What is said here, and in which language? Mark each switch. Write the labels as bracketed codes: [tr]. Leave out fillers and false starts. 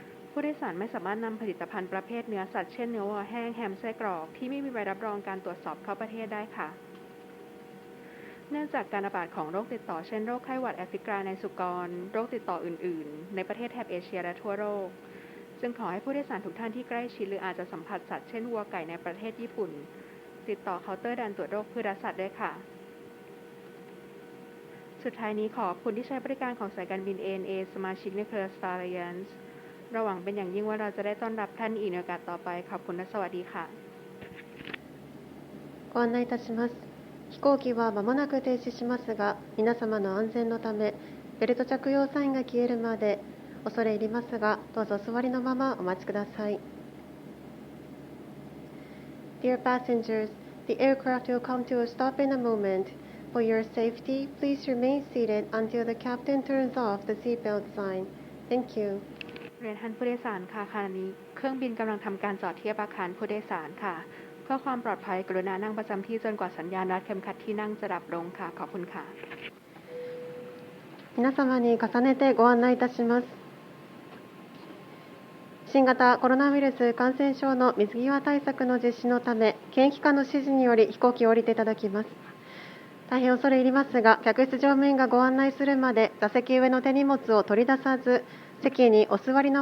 [th] ผู้โดยสารไม่สามารถนำผลิตภัณฑ์ประเภทเนื้อสัตว์เช่นเนื้อวัวแห้งแฮมไส้กรอกที่ไม่มีใบรับรองการตรวจสอบเข้าประเทศได้ค่ะเนื่องจากการระบาดของโรคติดต่อเช่นโรคไข้หวัดแอฟริกาในสุกรโรคติดต่ออื่นๆในประเทศแถบเอเชียและทั่วโลกจึงขอให้ผู้โดยสารทุกท่านที่ใกล้ชิดหรืออาจจะสัมผัสสัตว์เช่นวัวไก่ในประเทศญี่ปุ่นติดต่อเคาน์เตอร์ด่านตรวจโรคพืชและสัตว์ด้วยค่ะ สุดท้ายนี้ขอบคุณที่ใช้บริการของสายการบิน ANA สมาชิกในเครือ Star Alliance เราหวังเป็นอย่างยิ่งว่าเราจะได้ต้อนรับท่านอีกในโอกาสต่อไปขอบคุณและสวัสดีค่ะ [ja] ご案内いたします。飛行機は間もなく停止しますが、皆様の安全のため、ベルト着用サインが消えるまで恐れ入りますが、どうぞお座りのままお待ちください。 [en] Dear passengers, the aircraft will come to a stop in a moment. For your safety, please remain seated until the captain turns off the seatbelt sign. Thank you. [th] เรียนท่านผู้โดยสารค่ะขณะนี้เครื่องบินกำลังทำการจอดเทียบอาคารผู้โดยสารค่ะเพื่อความปลอดภัยกรุณานั่งประจำที่จนกว่าสัญญาณรัดเข็มขัดที่นั่งจะดับลงค่ะขอบคุณค่ะ [ja] 皆様に重ねてご案内いたします。新型コロナウイルス感染症の水際対策の実施のため、検疫官の指示により飛行機を降りていただきます。大変恐れ入りますが、客室乗務員がご案内するまで座席上の手荷物を取り出さず、席にお座りのまま